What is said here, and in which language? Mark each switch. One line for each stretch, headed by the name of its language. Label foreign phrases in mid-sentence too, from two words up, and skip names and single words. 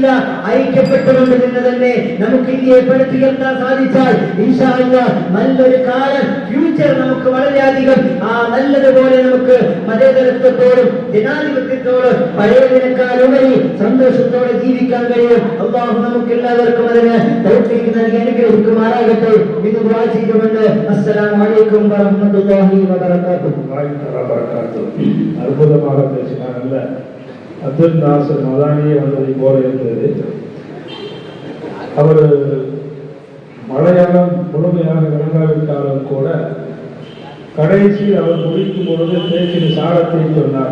Malayalam: ഐക്യപ്പെട്ടുകൊണ്ട് നിന്ന് തന്നെ നമുക്ക് ഇന്ത്യയെ പടുത്തുയർത്താൻ സാധിച്ചാൽ
Arabic: إن شاء الله
Malayalam: നല്ലൊരു കാലം, ഫ്യൂച്ചർ നമുക്ക് വളരെയധികം നല്ലതുപോലെ നമുക്ക് മതേതരത്വത്തോടും ജനാധിപത്യത്തോടും പഴയതിനേക്കാളുപരി സന്തോഷത്തോടെ ജീവിക്കാൻ കഴിയും. അല്ലാഹു നമുക്ക് എല്ലാവർക്കും അതിന് തൗഫീഖ് നൽകി അനുഗ്രഹിക്കുമാറാകട്ടെ എന്ന് ദുആ ചെയ്തുകൊണ്ട്
Arabic: السلام عليكم ورحمة الله وبركاته.
Tamil: அற்புதமாக பேசினார். நல்ல அப்துல் நாசர் மதானியே வந்ததை போல இருந்தது. அவர் மலையாளம் முழுமையாக விளங்காவிட்டாலும் கூட கடைசியில் அவர் முடிக்கும் பொழுது பேச்சின் சாரத்தை சொன்னார்.